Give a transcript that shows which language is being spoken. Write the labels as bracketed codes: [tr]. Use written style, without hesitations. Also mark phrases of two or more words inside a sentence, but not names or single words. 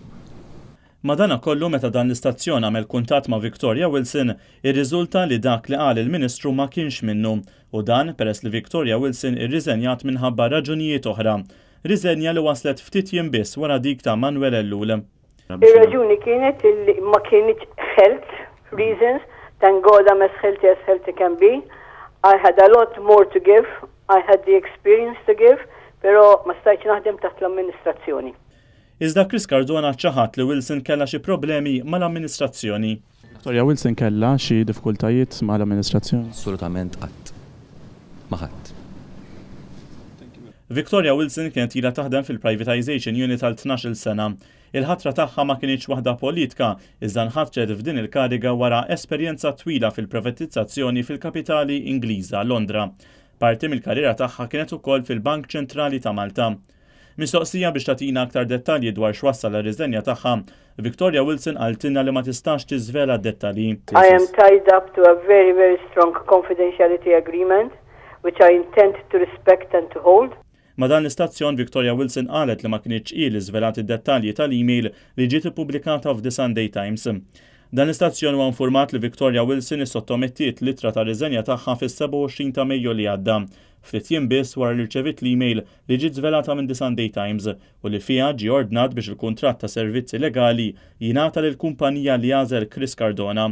[mt] Madana kollu meta dan l-istazzjon għamel kuntatt ma' Victoria Wilson, irriżulta li dak li qal il-Ministru ma kienx minnu u dan peress li Victoria Wilson irriżenjat minħabba raġunijiet oħra. Riżenja li waslet ftit jiem biss wara dik ta' Manuel Ellul. Ir-raġuni kienet li ma kienx [en] health reasons, thank God I'm as healthy can be. I had a lot more to give, I had the experience to give, [mt] pero ma stajtx naħdem taħt l-amministrazzjoni. Iżda Chris Cardona ċaħat li Wilson kellha xi problemi mal-amministrazzjoni. Victoria Wilson kellha xi diffikultajiet mal-amministrazzjoni? Assolutament qatt. Ma ħadd. Victoria Wilson kienet ilha taħdem fil-Privatization Unit għal 12 sena. Il-ħatra tagħha ma kienx waħda politika, iżda nħatret f'din il-kariga wara esperjenza twila fil-privatizzazzjoni fil-kapitali Ingliża, Londra. Parti mill-karriera tagħha kienet ukoll fil-Bank Ċentrali ta' Malta. Mistoqsija biex tagħtina aktar dettalji dwar x'wassal ir-riżenja tagħha, Victoria Wilson qaltilna li ma tistax tiżvela d-dettalji. [en] I am tied up to a very, very strong confidentiality agreement, which I intend to respect and to hold. [mt] Ma dan l-istazzjon Victoria Wilson qalet li ma kienx ili żvelat id-dettalji tal-email li ġiet ippubblikata f'The Sunday Times. Dan l-istazzjon huwa infurmat li Victoria Wilson issottomettiet litra ta' riżenja tagħha fis-27 ta' Mejju li għadda. Ftit jiem biss wara li rċevit l-email li ġiet żvelata minn The Sunday Times u li fiha ġie ordnat biex il-kuntratt ta' servizzi legali jingħata lill-kumpanija li għażel Chris Cardona.